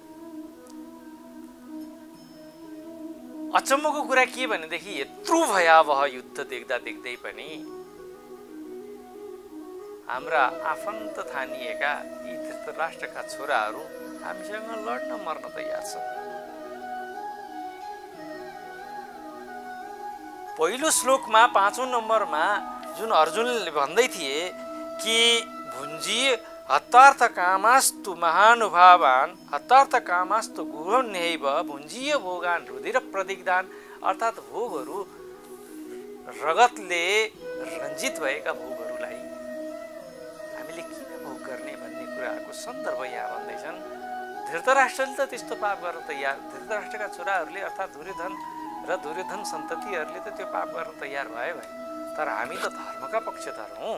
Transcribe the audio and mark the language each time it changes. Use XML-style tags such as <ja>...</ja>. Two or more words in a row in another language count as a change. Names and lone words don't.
<ne>अचम्मको कुरा के भनेदेखि यत्रो भयावह युद्ध देख्दा देख्दै पनि हाम्रा आफन्त ठानिएका यी धृतराष्ट्रका छोराहरू हामीसँग लड्न मर्न तयार छन्। पहिलो श्लोकमा 5औं नम्बरमा जुन अर्जुनले भन्दै थिए कि</ne> <sa>भुञ्जी हत्तार्थ कामास्तु महानुभावान हत्तार्थ कामास्तु गुरोन्यैव भुञ्जीय भोगान रुधिर प्रदिग्धान,</sa> <ne>अर्थात् भोगहरू रगतले रञ्जित भएका भोगहरूलाई हामीले किन भोग गर्ने भन्ने कुराको सन्दर्भ यहाँ भन्दैछन्। धृतराष्ट्रले त त्यस्तो पाप गर्न तयार, धृतराष्ट्रका छोराहरूले अर्थात् दुर्योधन र दुर्योधन सन्ततिहरूले त त्यो पाप गर्न तयार भए, तर हामी त धर्मका पक्षधर हौँ।</ne>